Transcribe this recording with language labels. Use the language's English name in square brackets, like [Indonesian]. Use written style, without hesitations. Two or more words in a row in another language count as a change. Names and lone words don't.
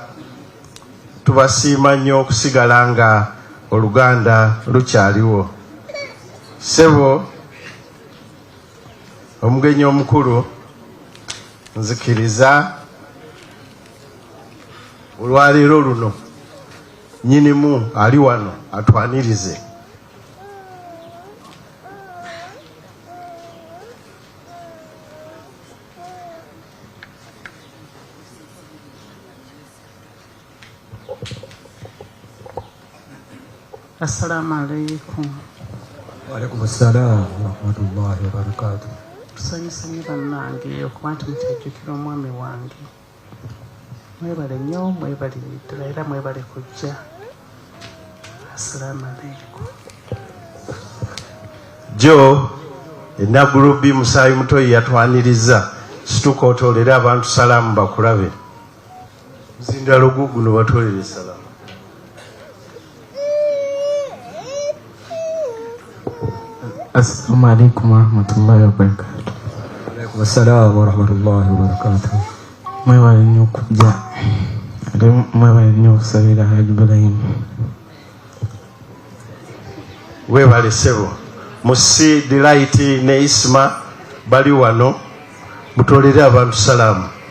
[Ganda] Tubasiima nnyo okusigala nga Oluganda lukyaliwo. Sebo omugenyi omukulu, nzikiriza olwaleero luno nnyinimu ali wano atwanirize. [Arabic] السلام عليكم. وعليكم السلام ورحمة الله وبركاته. [Ganda] Tusanyusenye bannange okuba nti mukyajjukira omwami wange. Mwebale nnyo, mwebale ddala era mwebale kujja. [Arabic] السلام عليكم. [Ganda] Jo Nagulubi Musaayi Mutoyi yatwaniriza, situka otolere abantu salaamu bakulabe. Muzindalo guguno batolere salaamu. [Arabic] السلام عليكم ورحمة الله وبركاته. عليكم السلام ورحمة الله وبركاته. [Ganda] Mwebale nnyo okujja, ate mwebale nnyo okusabira Haji Ibrahim. Weebale Sebo. Musi Delight ne Isma bali wano, mutolere abantu salaamu.